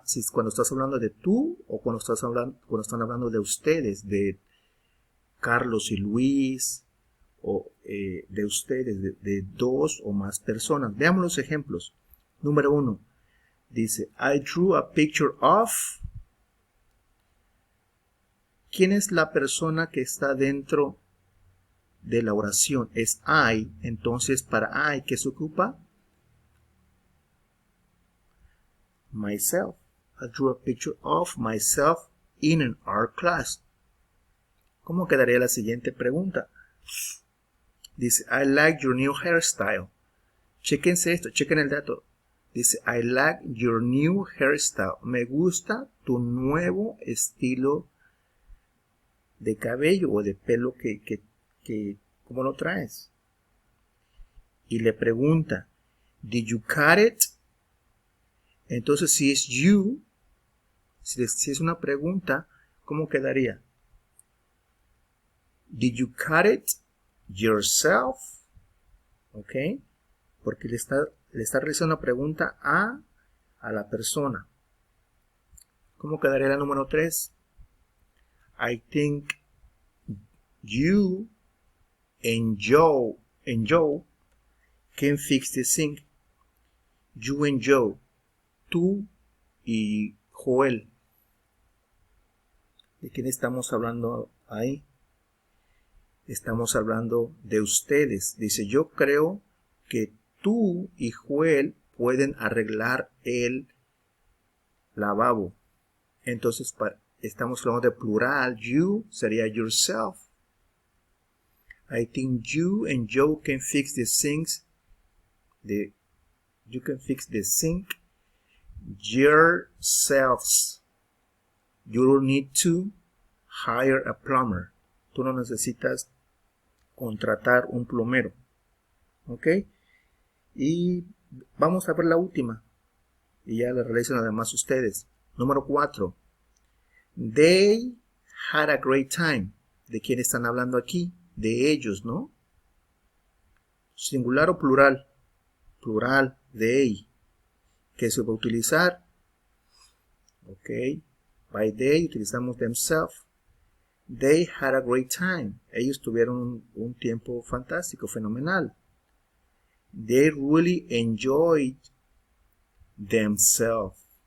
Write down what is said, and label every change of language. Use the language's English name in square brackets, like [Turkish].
[Spanish] Cuando estás hablando de tú o cuando están hablando de ustedes, de Carlos y Luis, o de ustedes, de dos o más personas. Veamos los ejemplos. Número 1. [English] Dice, I drew a picture of. [Spanish] ¿Quién es la persona que está dentro de la oración? Es I. Entonces, para I, ¿qué se ocupa? [English] Myself. I drew a picture of myself in an art class. [Spanish] ¿Cómo quedaría la siguiente pregunta? [English] Dice, I like your new hairstyle. [Spanish] Chéquense esto, chequen el dato. [English] Dice, I like your new hairstyle. [Spanish] Me gusta tu nuevo estilo de cabello o de pelo ¿cómo lo traes? Y le pregunta, [English] did you cut it? [Spanish] Entonces, si es you, si es una pregunta, ¿cómo quedaría? [English] Did you cut it yourself? ¿Ok? [Spanish] Porque le está realizando una pregunta a la persona. ¿Cómo quedaría la número 3? [English] I think you and Joe can fix the sink. You and Joe. [Spanish] Tú y Joel. ¿De quién estamos hablando ahí? Estamos hablando de ustedes. Dice, yo creo que tú y Joel pueden arreglar el lavabo. Entonces estamos hablando de plural. You sería yourself. [English] I think you and Joe can fix the sinks. You can fix the sink yourselves. You don't need to hire a plumber. [Spanish] Tú no necesitas contratar un plomero. ¿Ok? Y vamos a ver la última. Y ya la realicen además ustedes. Número 4. [English] They had a great time. [Spanish] ¿De quién están hablando aquí? De ellos, ¿no? ¿Singular o plural? Plural, they. ¿Qué se va a utilizar? Ok. By they utilizamos themselves. [English] They had a great time. [Spanish] Ellos tuvieron un tiempo fantástico, fenomenal. [English] They really enjoyed themselves.